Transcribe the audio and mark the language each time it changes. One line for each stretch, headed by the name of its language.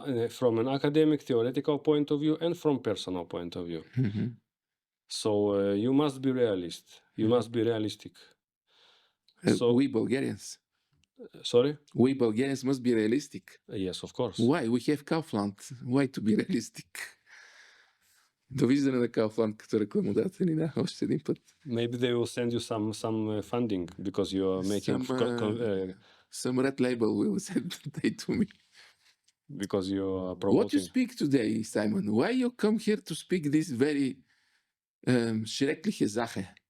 English: From an academic, theoretical point of view and from personal point of view. Mm-hmm. So you must be realist. You must be realistic. So we Bulgarians. Sorry? We Bulgarians must be realistic. Yes, of course. Why? We have Kaufland. Why to be realistic?
Bulgarian: Довиждане на Kaufland като рекламодатели, да, още един път.
English: Maybe they will send you some funding because you are making... Some red label will send they to me. Because you are promoting... What you speak today, Simon? Why you come here to speak this very
German: schreckliche Sache?